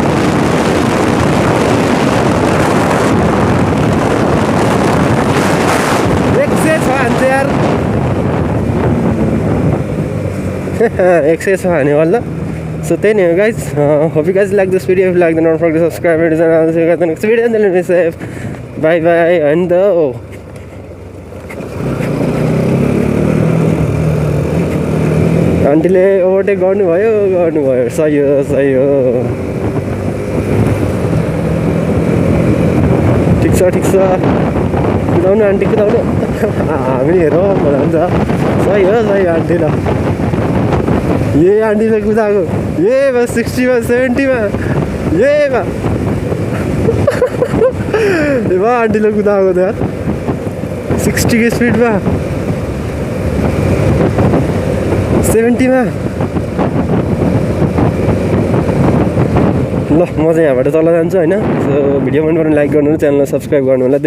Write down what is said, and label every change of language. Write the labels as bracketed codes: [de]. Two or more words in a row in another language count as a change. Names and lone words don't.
[ne] हान्छ यार 106 हान्यो होला। [en] So then guys, hope you guys like this video. If you like, then don't forget to subscribe and I'll see you guys in the next video. And then be safe. Bye bye. And [ne] आन्टीले ओभरटेक गर्नुभयो सही हो। ठिक छ कुदाउनु आन्टी कुदाउनु। हामी हेरौँ भन्छ। सही हो आन्टी ल। ये आन्टीले कुदाएको ये बा 60मा 70मा ये बा आन्टीले कुदाएको त 60 को स्पिडमा 70मा। ल म चाहिँ यहाँबाट तल जान्छु होइन। सो भिडियो मन पऱ्यो लाइक गर्नु, च्यानललाई सब्सक्राइब गर्नु होला।